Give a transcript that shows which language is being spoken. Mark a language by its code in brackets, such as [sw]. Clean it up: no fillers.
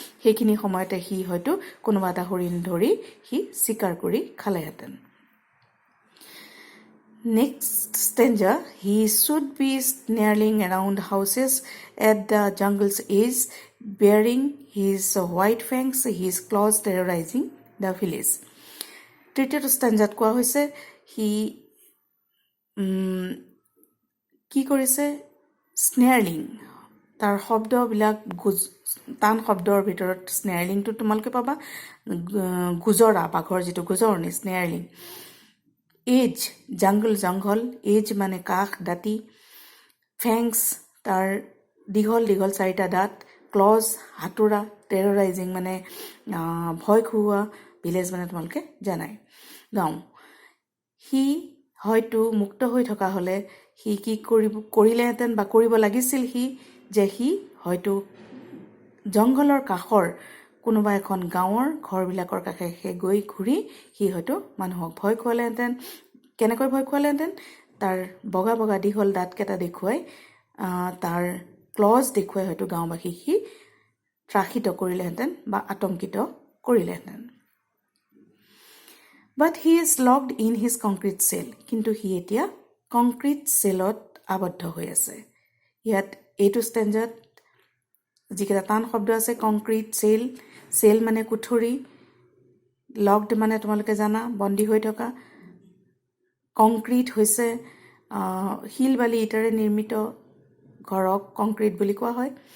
[as] সেইখিনি সময়তে সি হয়তো কোনোবা এটা হৰিণ ধৰি সি চিকাৰ কৰি খালেহেঁতেন। [en] Next stanza, he should be snarling around houses at the jungle's edge, bearing his white fangs, his claws terrorizing the village. [as] তৃতীয়টো stanzaত কোৱা হৈছে সি কি কৰিছে, স্নেয়াৰলিং, তাৰ শব্দবিলাক টান শব্দৰ ভিতৰত স্নেয়াৰলিংটো তোমালোকে পাবা, গুজৰা, বাঘৰ যিটো গুজৰণি, স্নেয়াৰলিং। এজ, জংঘল, এজ মানে কাষ, দাঁতি, ফেংছ, তাৰ দীঘল দীঘল 4টা দাঁত, ক্লজ, হাতোৰা, টেৰৰাইজিং মানে ভয় খুওৱা, ভিলেজ মানে তোমালোকে জানাই, গাঁও। সি হয়তো মুক্ত হৈ থকা হ'লে সি কি কৰিলেহেঁতেন বা কৰিব লাগিছিল সি হয়তো জংঘলৰ কাষৰ কোনোবা এখন গাঁৱৰ ঘৰবিলাকৰ কাষে গৈ ঘূৰি সি হয়তো মানুহক ভয় খুৱালেহেঁতেন। কেনেকৈ ভয় খুৱালেহেঁতেন? তাৰ বগা বগা দীঘল দাঁতকেইটা দেখুৱাই, তাৰ ক্লজ দেখুৱাই হয়তো গাঁওবাসীক সি ত্ৰাসিত কৰিলেহেঁতেন বা আতংকিত কৰিলেহেঁতেন। [en] But he is locked in his concrete cell. [as] কিন্তু সি এতিয়া কংক্ৰিট চেলত আবদ্ধ হৈ আছে। ইয়াত এইটো ষ্টেঞ্জাত যিকেইটা টান শব্দ আছে, কংক্ৰিট চেল, চেল মানে কোঠৰি, লকড মানে তোমালোকে জানা বন্দী হৈ থকা, কংক্ৰিট হৈছে শিল বালি ইটাৰে নিৰ্মিত ঘৰক কংক্ৰিট বুলি কোৱা হয়।